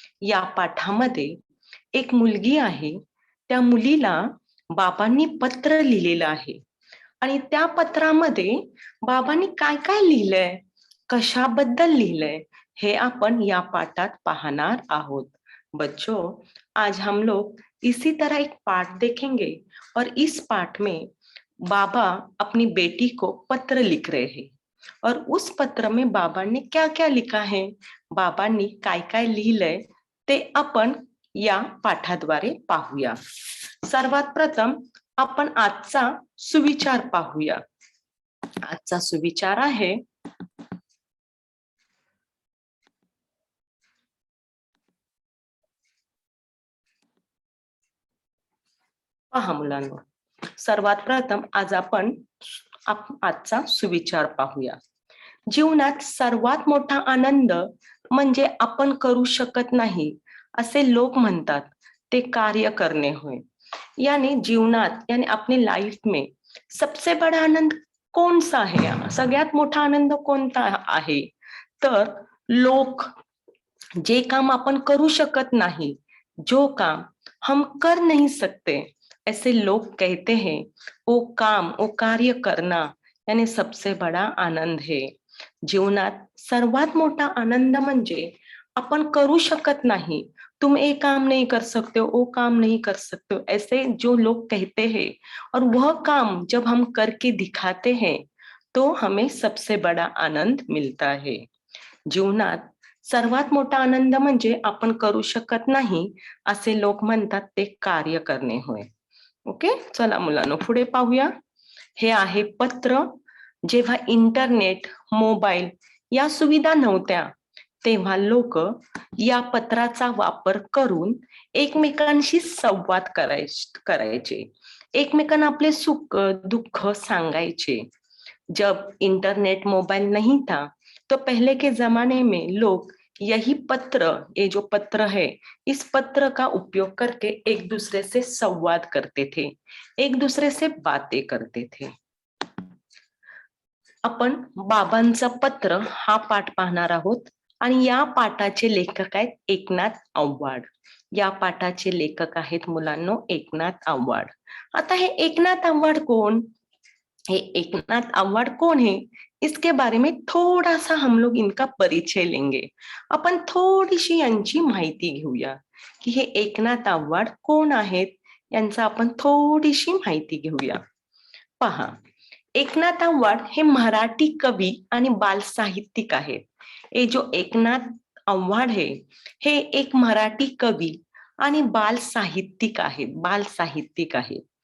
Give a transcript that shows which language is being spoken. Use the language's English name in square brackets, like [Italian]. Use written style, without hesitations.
[Marathi] या पाठामध्ये एक मुलगी आहे, त्या मुलीला बाबांनी पत्र लिहिलेलं आहे आणि त्या पत्रामध्ये बाबांनी काय काय लिहिलंय, कशाबद्दल लिहिलंय हे आपण या पाठात पाहणार आहोत. [Hindi] बच्चों, आज हम लोग इसी तरह एक पाठ देखेंगे और इस पाठ में बाबा अपनी बेटी को पत्र लिख रहे हैं और उस पत्र में बाबा ने क्या क्या लिखा है, [Marathi] बाबांनी काय काय लिहिलंय ते आपण या पाठाद्वारे पाहूया. सर्वात प्रथम आपण आजचा सुविचार पाहूया. आजचा सुविचार आहे, पहा मुलांनो, सर्वात प्रथम आज आपण आजचा सुविचार पाहूया. जीवनात सर्वात मोठा आनंद म्हणजे आपण करू शकत नाही असे लोक म्हणतात ते कार्य करणे होय. [Hindi] यानी जीवनात यानी अपनी लाइफ में सबसे बड़ा आनंद कौन सा है, [Marathi] सगळ्यात मोठा आनंद कोणता आहे, तर लोक जे काम आपण करू शकत नाही, [Hindi] जो काम हम कर नहीं सकते, ऐसे लोग कहते हैं वो कार्य करना यानी सबसे बड़ा आनंद है. [Marathi] जीवनात सर्वात मोठा आनंद म्हणजे आपण करू शकत नाही, [Hindi] तुम ये काम नहीं कर सकते हो, वो काम नहीं कर सकते हो, ऐसे जो लोग कहते हैं और वह काम जब हम करके दिखाते हैं तो हमें सबसे बड़ा आनंद मिलता है. [Marathi] जीवनात सर्वात मोठा आनंद म्हणजे आपण करू शकत नाही असे लोक म्हणतात ते कार्य करणे होय. ओके, चला मुलांनो पुढे पाहूया. हे आहे पत्र. जेव्हा इंटरनेट, मोबाईल या सुविधा नव्हत्या तेव्हा लोक या पत्राचा वापर करून एकमेकांशी संवाद करायचे, एकमेकांना आपले सुख दुःख सांगायचे. [Hindi] जब इंटरनेट मोबाइल नहीं था तो पहले के जमाने में लोग यही पत्र, ये जो पत्र है, इस पत्र का उपयोग करके एक दूसरे से संवाद करते थे, एक दूसरे से बातें करते थे. [Marathi] आपण बाबांचं पत्र हा पाठ पाहणार आहोत आणि या पाठाचे लेखक आहेत एकनाथ आव्हाड. या पाठाचे लेखक आहेत मुलांनो एकनाथ आव्हाड. आता हे एकनाथ आव्हाड कोण? [Hindi] ये एकनाथ आव्हाड कौन है, इसके बारे में थोड़ा सा हम लोग इनका परिचय लेंगे. [Marathi] आपण थोडीशी यांची माहिती घेऊया की हे एकनाथ आव्हाड कोण आहेत, यांचा आपण थोडीशी माहिती घेऊया. पहा, एकनाथ आव्हाड हे मराठी कवी आणि बाल साहित्यिक आहेत. हे [Hindi] जो एकनाथ आव्हाड है, [Marathi] हे एक मराठी कवी आणि बाल साहित्यिक आहेत, बाल साहित्यिक आहेत.